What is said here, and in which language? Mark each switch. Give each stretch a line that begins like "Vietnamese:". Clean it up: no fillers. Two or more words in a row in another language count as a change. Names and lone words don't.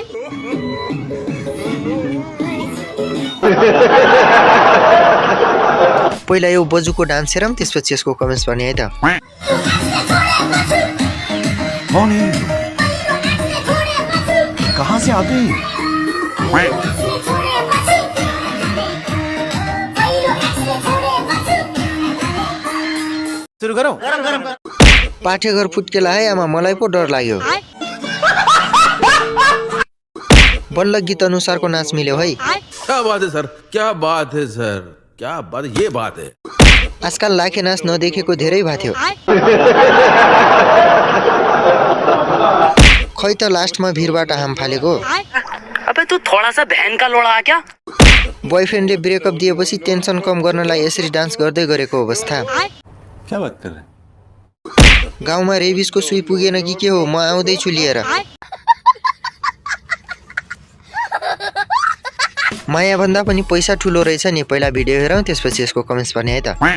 Nepali: पहिला यो बजुको डान्स हेरौँ, त्यसपछि यसको कमेन्ट्स पढ्ने है त।
Hindi: कहाँ से आते हैं?
Nepali: सुरु गरौँ। पाठेघर फुट्केला है आमा, मलाई पो डर लाग्यो। बल्ल गीत अनुसारको नाच मिल्यो है।
Hindi: क्या बात है सर, क्या बात है सर, क्या बात, ये बात है।
Nepali: आजकल लाखे नाच नदेखेको धेरै भएको थियो। खै त लास्टमा भिरबाट हाम फालेको।
Hindi: अबे तू थोड़ा सा बहन का लोड़ा क्या?
Nepali: बोयफ्रेन्डले ब्रेकअप दिएपछि टेन्सन कम गर्नलाई यसरी डान्स गर्दै गरेको अवस्था।
Hindi: क्या बात कर रहे?
Nepali: गाउँमा रेबिसको सुई पुगेन कि के हो, म आउँदैछु लिएर। माया भन्दा पनि पैसा ठुलो रहेछ नि। पहिला भिडियो हेरौँ, त्यसपछि यसको कमेन्ट्स पढ्ने है त।